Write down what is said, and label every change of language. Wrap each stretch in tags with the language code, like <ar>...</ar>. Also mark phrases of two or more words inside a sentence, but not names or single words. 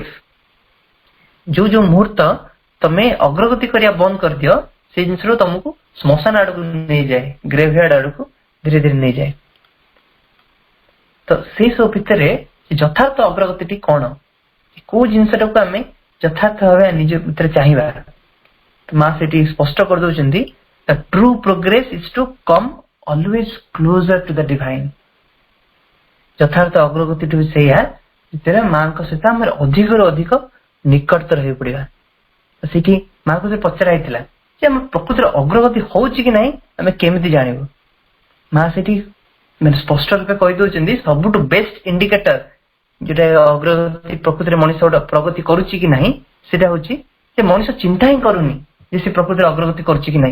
<or>ଯୋଉ ମୁହୂର୍ତ୍ତ ତମେ ଅଗ୍ରଗତି କରିବା ବନ୍ଦ କରିଦିଅ ସେଇ ଜିନିଷରୁ ତମକୁ ଶ୍ମଶାନ ଆଡକୁ ନେଇଯାଏ, ଗ୍ରେଭୟାର୍ଡ ଆଡକୁ ଧୀରେ ଧୀରେ ନେଇଯାଏ। ତ ସେଇ ସବୁ ଭିତରେ ଯଥାର୍ଥ ଅଗ୍ରଗତିଟି କଣ, କୋଉ ଜିନିଷଟାକୁ ଆମେ ଯଥାର୍ଥ ଭାବେ ନିଜ ଭିତରେ ଚାହିଁବା? ମା ସେଠି ସ୍ପଷ୍ଟ କରିଦଉଛନ୍ତି</or> <en>true progress is to come always closer to the divine।</en> <or>ଯଥାର୍ଥ ଅଗ୍ରଗତିଟି ସେଇଆ ଯେତେବେଳେ ମାଙ୍କ ସହିତ ଆମର ଅଧିକରୁ ଅଧିକ ନିକଟତର ହେଇ ପଡିବା। ସେଠି ମାଙ୍କୁ ସେ ପଚରା ହେଇଥିଲା ଯେ ଆମ ପ୍ରକୃତିର ଅଗ୍ରଗତି ହଉଛି କି ନାହିଁ ଆମେ କେମିତି ଜାଣିବୁ? ମା ସେଠି ମାନେ ସ୍ପଷ୍ଟ ରୂପେ କହିଦଉଛନ୍ତି ସବୁଠୁ</or> <en>best indicator</en> <or>ଯୋଉଟା ଅଗ୍ରଗତି ପ୍ରକୃତିରେ ମଣିଷ ଗୋଟେ ପ୍ରଗତି କରୁଛି କି ନାହିଁ ସେଟା ହଉଛି ଯେ ମଣିଷ ଚିନ୍ତା ହିଁ କରୁନି ଯେ ସେ ପ୍ରକୃତିରେ ଅଗ୍ରଗତି କରୁଛି କି ନାହିଁ।</or>